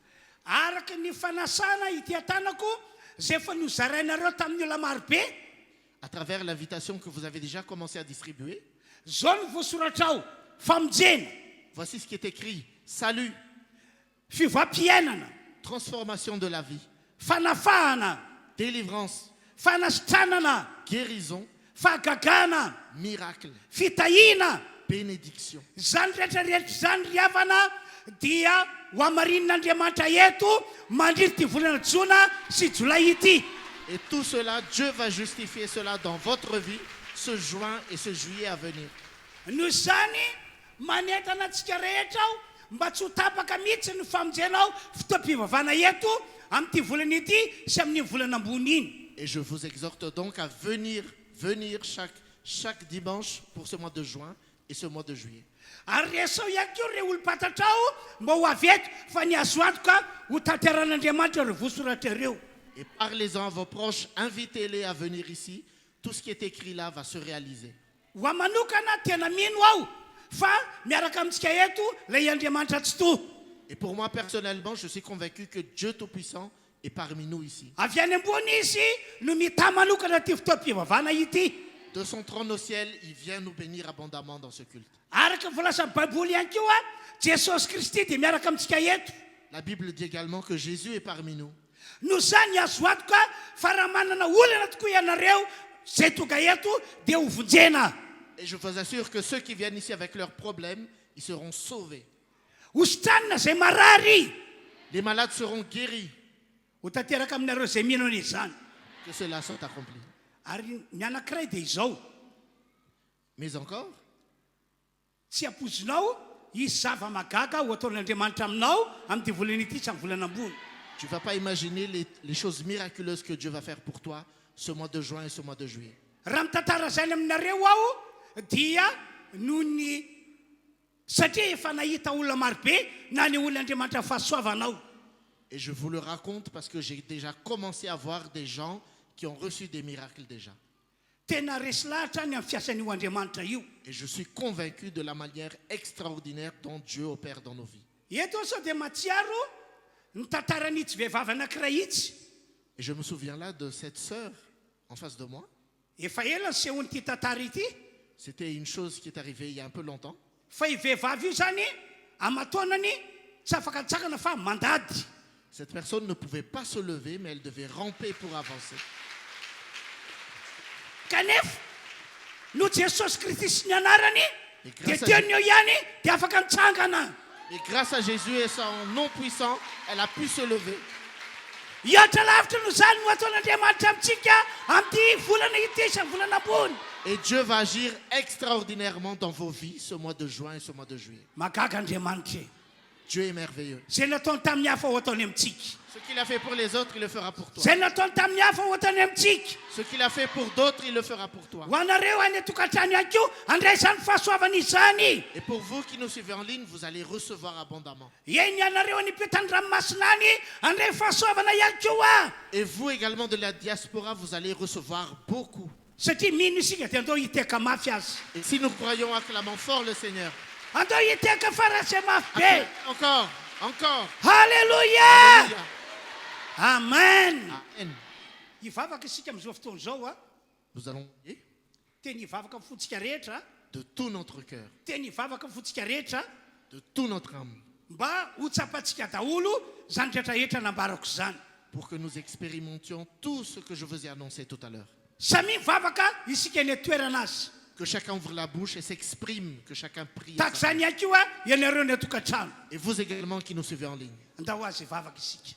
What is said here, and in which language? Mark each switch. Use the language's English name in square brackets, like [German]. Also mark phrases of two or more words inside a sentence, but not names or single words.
[Malagasy] Araka ny fanasana ity atanako zay efa nozarainareo tamin'ny olona maro be. [French] À travers l'invitation que vous avez déjà commencé à distribuer, [Malagasy] Zao no voasoratra ao famonjena, [French] voici ce qui est écrit. Salut, [Malagasy] fivampiainana, [French] transformation de la vie, [Malagasy] fanafahana, [French] délivrance, [Malagasy] fanasitranana, [French] guérison, [Malagasy] fahagagana, [French] miracle, [Malagasy] fitahina. [French] bénédiction. [Malagasy] Zany rehetrarehetra zany ry havana dia ho amarin'Andriamanitra eto mandritra ty volana jona sy jolay ity. [French] Et tout cela, Dieu va justifier cela dans votre vie ce juin et ce juillet à venir. [Malagasy] Noho izany manentana antsika rehetra ao mba tsy ho tapaka mihitsy ny famonjenao fotoam-pivavahana eto amin'ity volana ity sy amin'ny volana ambony iny. [French] Et je vous exhorte donc à venir chaque dimanche pour ce mois de juin et ce mois de juillet. [Malagasy] Ary resao ihany koa ireo olom-patatra ao mba ho avy eto fa ny azo antoka ho tanteran'Andriamanitra ireo voasoratra ireo. [French] Et parlez-en à vos proches, invitez-les à venir ici. Tout ce qui est écrit là va se réaliser. [Malagasy] Ho amanokana tena mino ao fa miaraka amintsika eto ilay Andriamanitra tsy toa. [French] Et pour moi personnellement, je suis convaincu que Dieu Tout-Puissant est parmi nous ici. [Malagasy] Avy any ambony izy no mita manokana ty fotoam-pivavahana ity. [French] De son trône au ciel, il vient nous bénir abondamment dans ce culte. [Malagasy] Araka voalasan'ny Baiboly ihany koa Jesosy Kristy dia miaraka amintsika eto. [French] La Bible dit également que Jésus est parmi nous. [Malagasy] No zany azo antoka fa raha manana olana tokoa ianareo zay tonga eto dia ho vonjena. [French] Et je vous assure que ceux qui viennent ici avec leurs problèmes, ils seront sauvés. [Malagasy] Hositranina zay marary. [French] Les malades seront guéris. [Malagasy] Ho tanteraka aminareo zay mino an'izy zany. [French] Que cela soit accompli. [Malagasy] Ary ny anankiray dia izao. [French] Mais encore, [Malagasy] Tsy apozinao izy zava-magaga ho ataon'Andriamanitra aminao amin'ity volana ity sy amin'ny volana ambony. [French] tu ne vas pas imaginer les choses miraculeuses que Dieu va faire pour toi ce mois de juin et ce mois de juillet. [Malagasy] Raha mitantara zany aminareo aho dia noho ny satria efa nahita olona marobe na ny olon'Andriamanitra fahasoavanao. [French] Et je vous le raconte parce que j'ai déjà commencé à voir des gens qui ont reçu des miracles déjà. [Malagasy] Tena resy lahatra ny amin'ny fiasan'io Andriamanitra io. [French] Et je suis convaincu de la manière extraordinaire dont Dieu opère dans nos vies. [Malagasy] Eto sao dia matsiaro ny tantaran'itsy vehivavy anankiray itsy. [French] Et je me souviens là de cette sœur en face de moi. [Malagasy] Efa ela ny sehony'ity tantara ity. [French] C'était une chose qui est arrivée il y a un peu longtemps. [Malagasy] Fa io vehivavy io zany amataonany tsy afaka tsakana fa mandady. [French] Cette personne ne pouvait pas se lever, mais elle devait ramper pour avancer. [Malagasy] Kanefa no Jesosy Kristy sy ny anarany [French] Et [Malagasy] dia [French] grâce à [Malagasy] teony eo ihany dia afaka mitsangana. [French] Et grâce à Jésus et son nom puissant, elle a pu se lever. [Malagasy] Hiatra lavitra no zany no ataon'Andriamanitra amintsika amin'ity volana ity sy ny volana ambony. [French] Et Dieu va agir extraordinairement dans vos vies ce mois de juin et ce mois de juillet. [Malagasy] Magaga Andriamanitra. [French] Dieu est merveilleux. [Malagasy] Zay nataony tamin'ny hafa ho ataony amintsika. [French] Ce qu'il a fait pour les autres, il le fera pour toi. [Malagasy] Zay nataony tamin'ny hafa ho ataony amintsika. [French] Ce qu'il a fait pour d'autres, il le fera pour toi. [Malagasy] Ho anareo any atokantrano ihany koa andraisany fahasoavana izany. [French] Et pour vous qui nous suivez en ligne, vous allez recevoir abondamment. [Malagasy] Eny anareo any petany ranomasina any andray fahasoavana ihany koa. [French] Et vous également de la diaspora, vous allez recevoir beaucoup. [Malagasy] Satria mino isika dia andao hiteka mafy azy. [French] Et si nous croyons, acclamons fort le Seigneur. [Malagasy] Andao hiteka farasy mafy be. [French] Encore, encore. [Malagasy] Halleluja. [French] Alléluia. Amen. Amen. [Malagasy] Hivavaka isika amin'izao fotoana izao a. [French] Nous allons prier [Malagasy] Teny hivavaka amin'ny fontsika rehetra. [French] de tout notre cœur, [Malagasy] Teny hivavaka amin'ny fontsika rehetra. [French] de toute notre âme, [Malagasy] Mba ho tsapantsika daholo zany rehetrarehetra nambarako zany. [French] pour que nous expérimentions tout ce que je vous ai annoncé tout à l'heure. [Malagasy] Samy mivavaka isika eny toerana azy. [French] Que chacun ouvre la bouche et s'exprime, que chacun prie. [Malagasy] Tahaka zany ihany koa ianareo ny atokantrano. [French] Et vous également qui nous suivez en ligne, [Malagasy] Andao azy hivavaka isika.